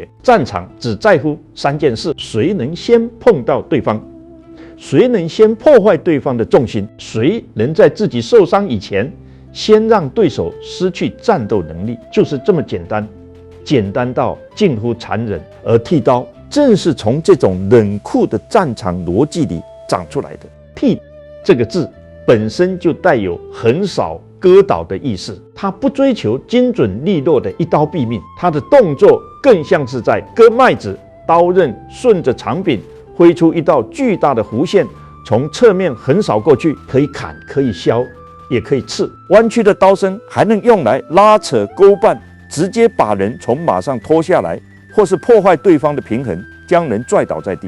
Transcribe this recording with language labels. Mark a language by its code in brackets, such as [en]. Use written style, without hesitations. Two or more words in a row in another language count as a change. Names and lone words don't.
[zh] 戰場只在乎3件事：誰能先碰到對方，誰能先破壞對方的重心，誰能在自己受傷以前先讓對手失去戰鬥能力。就是這麼簡單，簡單到近乎殘忍。而剃刀正是從這種冷酷的戰場邏輯裡長出來的。剃這個字本身就帶有橫掃、割倒的意思，它不追求精準利落的一刀斃命，它的動作更像是在割麥子，刀刃順着長柄揮出一道巨大的弧線，從側面橫掃過去，可以砍，可以削，也可以刺。彎曲的刀身還能用來拉扯勾絆，直接把人從馬上拖下來，或是破壞对方的平衡，將人拽倒在地。